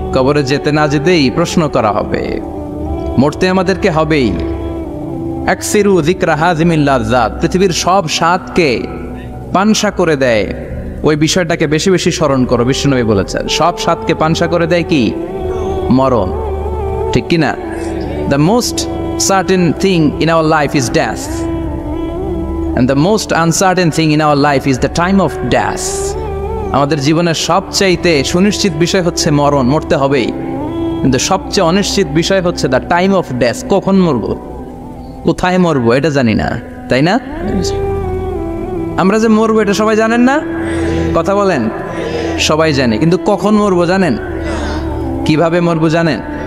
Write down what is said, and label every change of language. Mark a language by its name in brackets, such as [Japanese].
[Bangla] কবরে যেতে না যেতেই প্রশ্ন করা হবে। মরতে আমাদেরকে হবেই। [Arabic] আকসিরু যিকরা হাযিমিল লাযযাত। [Bangla] পৃথিবীর সব স্বাদকে পানসা করে দেয়, ওই বিষয়টাকে বেশি বেশি স্মরণ করো। বিশ্বনবী বলেছেন সব স্বাদকে পানসা করে দেয় কি? মরণ, ঠিক কি না? [English] The most certain thing in our life is death, and the most uncertain thing in our life is the time of death. [Bangla] আমাদের জীবনের সবচাইতে সুনিশ্চিত বিষয় হচ্ছে মরণ, মরতে হবেই। কিন্তু সবচেয়ে অনিশ্চিত বিষয় হচ্ছে [English] The time of death. [Bangla] কখন মরবো, কোথায় মরবো এটা জানি না, তাই না? আমরা যে মরবো এটা সবাই জানেন না? কথা বলেন। সবাই জানে, কিন্তু কখন মরবো জানেন? কিভাবে মরবো জানেন?